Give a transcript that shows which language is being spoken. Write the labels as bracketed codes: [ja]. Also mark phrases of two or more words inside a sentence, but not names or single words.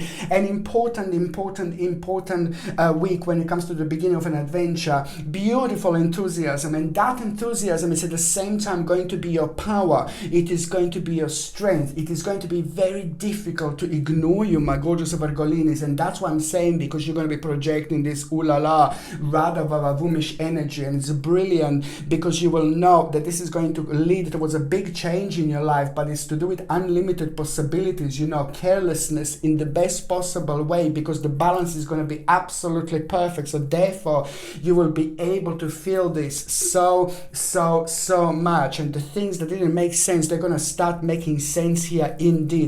[en] An important week when it comes to the beginning of an adventure. Beautiful enthusiasm, and that enthusiasm is at the same time going to be your power. It is going to be your strength. It is going to be very difficult to ignore you, my gorgeous Virgolinis, and that's what I'm saying, because you're going to be projecting this ooh la la, rather vavavumish energy, and it's brilliant because you will know that this is going to lead towards a big change in your life, but it's to do with unlimited possibilities, carelessness in the best possible way, because the balance is going to be absolutely perfect. So therefore you will be able to feel this so much, and the things that didn't make sense, they're going to start making sense here indeed.